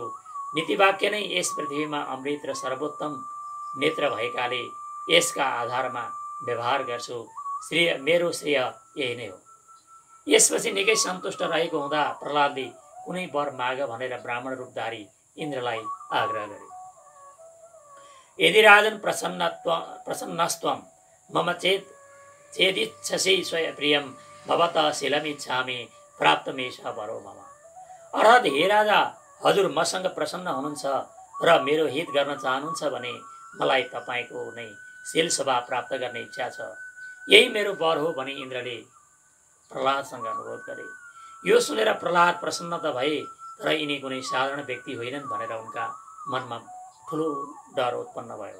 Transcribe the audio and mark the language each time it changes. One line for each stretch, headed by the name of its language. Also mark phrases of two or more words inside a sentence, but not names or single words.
Nepali: नीतिवाक्य नै यस पृथ्वीमा अमृत र सर्वोत्तम नेत्र भएकाले यसका आधारमा व्यवहार गर्छु। मेरो श्रेय यही नै हो। यसपछि निकै सन्तुष्ट रहेको हुँदा प्रहलादले कुनै वर माग भनेर ब्राह्मण रूपधारी इन्द्रलाई आग्रह गरे।
Sanskrit: यदि राजन प्रसन्नस्त्वं मम चेदिच्छसि स्वप्रियं भवतः शीलमिच्छामि प्राप्तमेष वरो मम।
Nepali: अर्थात् हे राजा, हजुर मसँग प्रसन्न हुनुहुन्छ र मेरो हित गर्न चाहनुहुन्छ भने मलाई तपाईँको नै शील स्वभाव प्राप्त गर्ने इच्छा छ। यही मेरो वर हो भनी इन्द्रले प्रहलादसँग अनुरोध गरे। यो सुनेर प्रहलाद प्रसन्न त भए, तर यिनी कुनै साधारण व्यक्ति होइनन् भनेर उनका मनमा ठुलो डर उत्पन्न भयो।